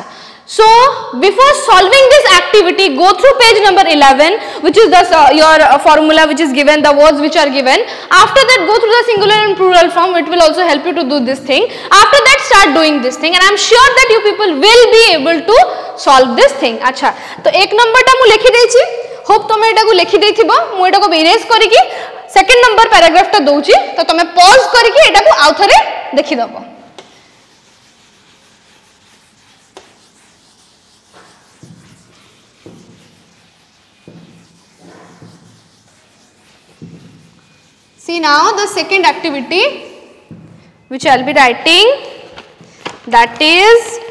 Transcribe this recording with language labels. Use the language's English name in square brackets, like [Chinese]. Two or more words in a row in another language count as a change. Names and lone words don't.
[English] So before solving this activity, go through page number 11 which is the your formula which is given, the words which are given. After that go through the singular and plural form, it will also help you to do this thing. After that start doing this thing and I am sure that you people will be able to solve this thing. [Odia] ଅଚ୍ଛା, ତ ଏକ ନମ୍ବର ଟା ମୁଁ ଲେଖି ଦେଉଛି, ହୋପ ତୁମେ ଏଟା କୁ ଲେଖି ଦେଇଥିବ. ମୁଁ ଏଟା କୁ ଇରେଜ କରିକି [English] second number paragraph [Odia] ଟା ଦେଉଛି, ତ ତୁମେ ପଜ କରିକି ଏଟା କୁ ଆଉ ଥରେ ଦେଖି ଦବ. [English] See now the second activity which I will be writing, that is